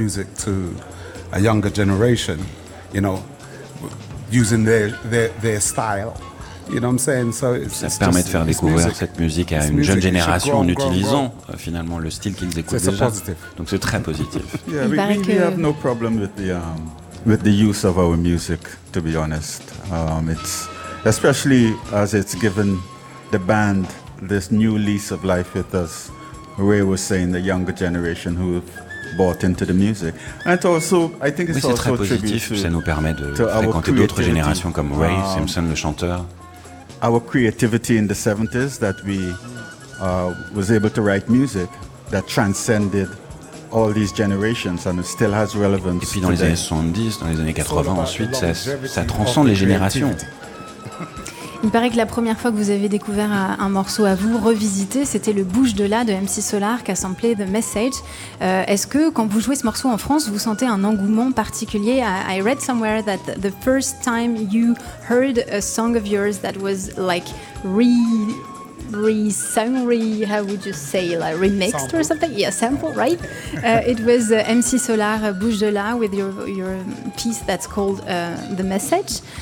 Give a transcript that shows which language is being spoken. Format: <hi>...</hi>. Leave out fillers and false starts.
<en>music to a younger generation, you know, using their style. You know what I'm saying? So</en> <fr>ça permet de faire découvrir cette musique à une jeune génération en utilisant finalement le style qu'ils écoutent déjà. Donc c'est très positif.</fr> <en>We have no problem with the use of our music, to be honest. It's especially as it's given the band this new lease of life with us. Ray was saying the younger generation who bought into the music. And also, I think it's</en> <fr>oui, c'est</fr> <en>also</en> <fr>très positif. Ça nous permet de fréquenter d'autres générations comme Ray Simpson, le chanteur.</fr> <en>Our creativity in the 70s that we was able to write music that transcended all these generations and it still has relevance.</en> <fr>Et puis dans les années 70, dans les années 80, ensuite ça transcende les générations. Il paraît que la première fois que vous avez découvert un morceau à vous revisité, c'était le Bouge de là de MC Solar qui a samplé The Message. Est-ce que quand vous jouez ce morceau en France, vous sentez un engouement particulier?</fr> <en>I read somewhere that the first time you heard a song of yours that was like remixed or something, yeah, sample, right? It was MC Solar Bouge de là with your piece that's called The Message.</en>